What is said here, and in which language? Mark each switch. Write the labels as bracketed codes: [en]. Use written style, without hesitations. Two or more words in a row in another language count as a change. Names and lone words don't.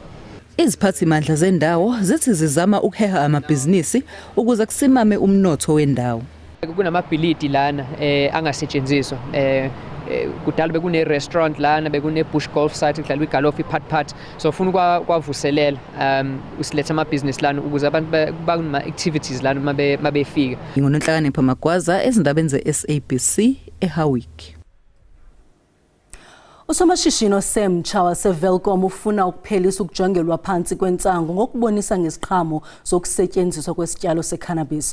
[zu] Iziphathimandla zendawo zithi zizama ukuheha amabhizinisi ukuze kusimame umnotho wendawo. Kunamabhilidi lana angasetshenziswa kudala bekune restaurant lana bekune [en] bush golf site [zu] kudlalwa igolf iphat so ufuna kwavuselela usiletha amabhizinisi lana ukuze abantu bakuma activities lana mabefika. Nginonhlakanipho Magwaza ezindabeni ze-SABC eHowick. [xh] Usomashishini osemtsha waseVelcom ufuna ukuphelisa ukujongelwa phansi kwentsangu ngokubonisa ngeziqhamo zokusetyenziswa kwesityalo secannabis.